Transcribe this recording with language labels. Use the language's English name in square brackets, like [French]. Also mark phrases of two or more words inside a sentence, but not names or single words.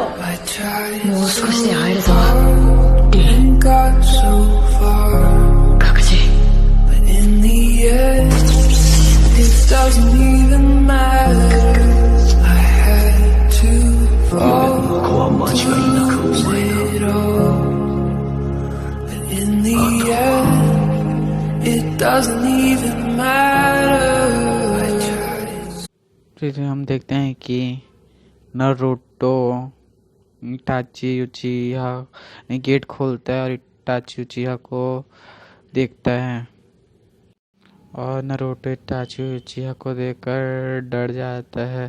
[Japanese] もう少しで会えるぞ。カカシ。ここは間違いなくお前だ。 [Hindi] फिर हम देखते हैं कि नारुतो इटाची उचिहा ने गेट खोलता है और इटाची उचिहा को देखता है और नारुतो इटाची उचिहा को देखकर डर जाता है।